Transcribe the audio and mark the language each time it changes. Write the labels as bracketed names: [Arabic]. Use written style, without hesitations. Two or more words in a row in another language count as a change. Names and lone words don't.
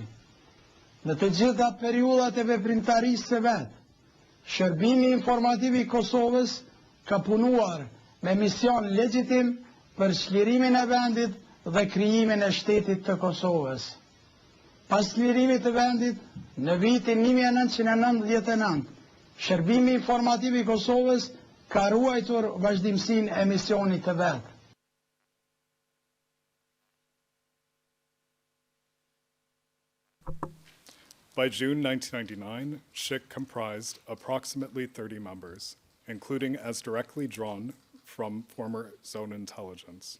[Albanian] Në të gjitha periudhat e veprimtarisë së vet, Shërbimi informativ I Kosovës ka punuar me mision legjitim për çlirimin e vendit dhe krijimin e shtetit të Kosovës. Pas çlirimit të vendit, në vitin 1999, Shërbimi informativ I Kosovës ka ruajtur vazhdimsinë e misionit të vet. [English] By June 1999, SHIC comprised approximately 30 members, including as directly drawn from former zone intelligence.